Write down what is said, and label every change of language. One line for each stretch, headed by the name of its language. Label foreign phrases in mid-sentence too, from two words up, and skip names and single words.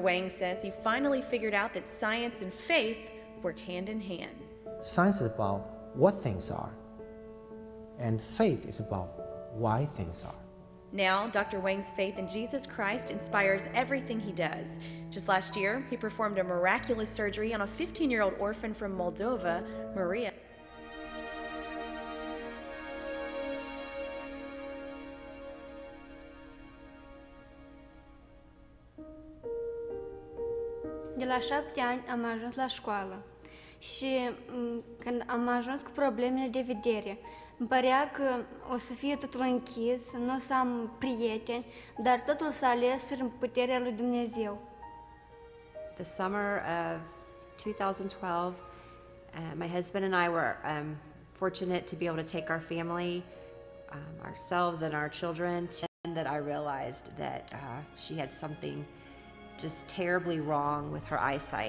English: Wang says he finally figured out that science and faith work hand in hand. Science is about what things are, and faith is about why things are. Now, Dr. Wang's faith in Jesus Christ inspires everything he does. Just last year, he performed a miraculous surgery on a 15-year-old orphan from Moldova, Maria.
Romanian: De la 7 ani am ajuns la școală și când am ajuns cu problemele de vedere, îmi părea că o să fie totul închis, nu o să am prieteni, dar totul s-a ales prin puterea lui Dumnezeu.
English: The summer of 2012, My husband and I were fortunate to be able to take our family, ourselves and our children, and that I realized that she had something just terribly wrong with her eyesight.